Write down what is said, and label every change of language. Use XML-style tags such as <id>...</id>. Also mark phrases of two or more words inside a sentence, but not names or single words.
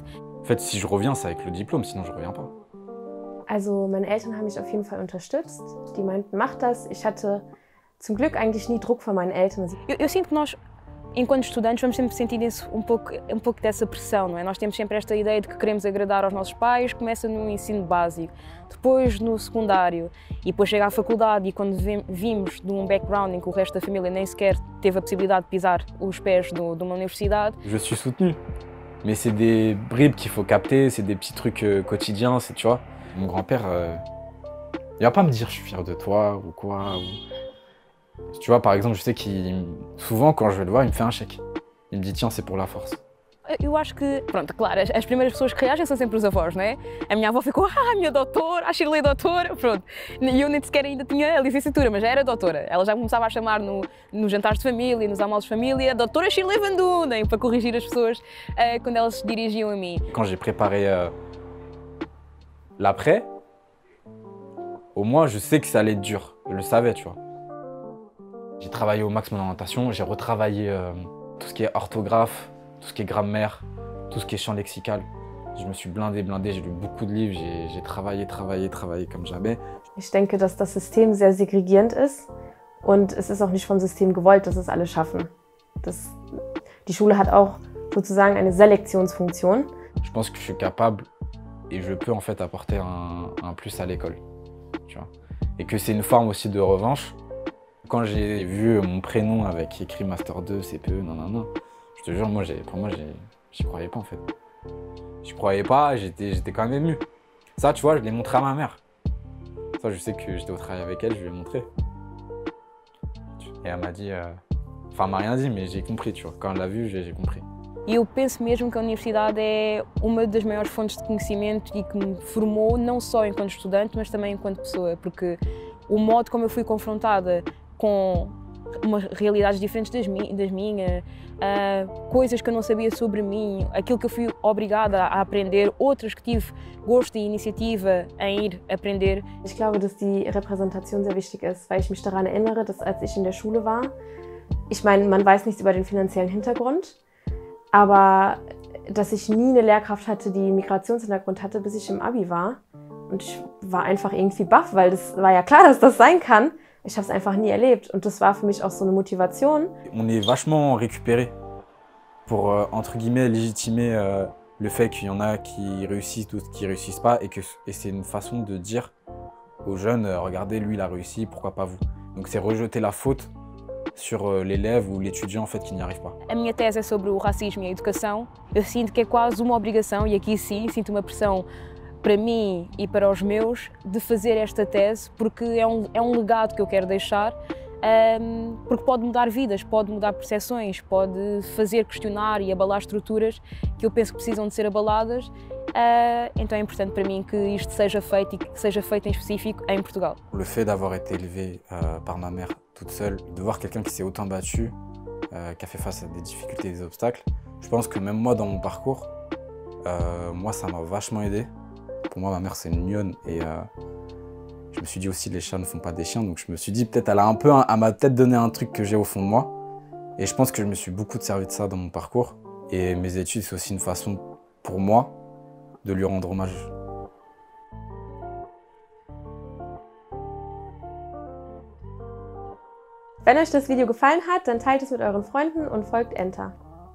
<fr>En fait, si je reviens, c'est avec le diplôme, sinon je reviens pas.</fr> <de>Also meine Eltern haben mich auf jeden Fall unterstützt. Die meinten, mach das. Ich hatte zum Glück eigentlich nie Druck von meinen Eltern.</de> <pt>Eu sinto que nós, enquanto estudantes, vamos sempre sentir um pouco dessa pressão, não é? Nós temos sempre esta ideia de que queremos agradar aos nossos pais, começa no ensino básico, depois no secundário e depois chega à faculdade e quando vimos de um background em que o resto da família nem sequer teve a possibilidade de pisar os pés de uma universidade.</pt> <fr>Je suis soutenu, mais c'est des bribes qu'il faut capter, c'est des petits trucs quotidiens, tu vois. Mon grand-père, il va pas me dire je suis fier de toi ou quoi. Tu vois, par exemple, je sais souvent quand je vais le voir, il me fait un chèque. Il me dit, tiens, c'est pour la force.</fr> <pt>Eu acho que, pronto, claro, as primeiras pessoas que reagem são sempre os avós, não é? A minha avó ficou, minha doutora, a Shirley doutora, pronto. E eu nem sequer ainda tinha a licenciatura, mas já era doutora. Ela já começava a chamar nos jantares de família, nos almoços de família, doutora Shirley Van Dunen, para corrigir as pessoas quando elas se dirigiam a mim.</pt> <fr>Quand j'ai préparé l'après, au moins je sais que ça allait être dur. Je le savais, tu vois. J'ai travaillé au max mon orientation, j'ai retravaillé tout ce qui est orthographe, tout ce qui est grammaire, tout ce qui est champ lexical. Je me suis blindé, j'ai lu beaucoup de livres, j'ai travaillé comme jamais.</fr> <de>Ich denke, dass das System sehr segregierend ist und es ist auch nicht vom System gewollt, dass es alle schaffen. Die Schule hat auch sozusagen eine Selektionsfunktion.</de> <fr>Je pense que je suis capable et je peux en fait apporter un plus à l'école, tu vois. Et que c'est une forme aussi de revanche. Quand j'ai vu mon prénom avec écrit Master 2, CPE, non. Je te jure, pour moi, j'y croyais pas en fait. J'y croyais pas, j'étais quand même ému. Ça, tu vois, je l'ai montré à ma mère. Ça, je sais que j'étais au travail avec elle, je lui ai montré. Et elle m'a dit... Enfin, elle m'a rien dit, mais j'ai compris, tu vois. Quand elle l'a vu, j'ai compris.</fr> <pt>E eu penso mesmo que a universidade é uma das maiores fontes de conhecimento e que me formou não só enquanto estudante, mas também enquanto pessoa, porque o modo como eu fui confrontada com realidades diferentes das minhas, coisas que eu não sabia sobre mim, aquilo que eu fui obrigada a aprender, outras que tive gosto e iniciativa em ir aprender.</pt> <de>Ich glaube, dass die Repräsentation sehr wichtig ist, weil ich mich daran erinnere, dass als ich in der Schule war, ich meine, man weiß nichts über den finanziellen Hintergrund, aber dass ich nie eine Lehrkraft hatte, die einen Migrationshintergrund hatte, bis ich im Abi war. Und ich war einfach irgendwie baff, weil das war ja klar, dass das sein kann. Ich habe es einfach nie erlebt und das war für mich auch so eine Motivation.</de> <fr>On est vachement récupéré pour, entre guillemets, légitimer le fait qu'il y en a qui réussissent, d'autres qui réussissent pas et c'est une façon de dire aux jeunes, regardez, lui il a réussi, pourquoi pas vous? Donc c'est rejeter la faute sur l'élève ou l'étudiant en fait qui n'y arrive pas.</fr> <pt>A minha tese é sobre o racismo e a educação. Eu sinto que é quase uma obrigação, e aqui sim, sinto uma pressão para mim e para os meus de fazer esta tese, porque é um legado que eu quero deixar, porque pode mudar vidas, pode mudar percepções, pode fazer questionar e abalar estruturas que eu penso que precisam de ser abaladas. Então é importante para mim que isto seja feito e que seja feito em específico em Portugal.</pt> <fr>Le fait d'avoir été élevé par ma mère toute seule, de voir quelqu'un qui s'est autant battu, qui a fait face à des difficultés et des obstacles, je pense que même moi dans mon parcours, moi ça m'a vachement aidé. Pour moi, ma mère, c'est une lionne et je me suis dit aussi, les chats ne font pas des chiens. Donc je me suis dit, peut-être, elle m'a peut-être donné un truc que j'ai au fond de moi. Et je pense que je me suis beaucoup servi de ça dans mon parcours. Et mes études, c'est aussi une façon pour moi de lui rendre hommage.</fr> <de>Wenn euch das Video gefallen hat, dann teilt es mit euren Freunden und folgt Enter.</de>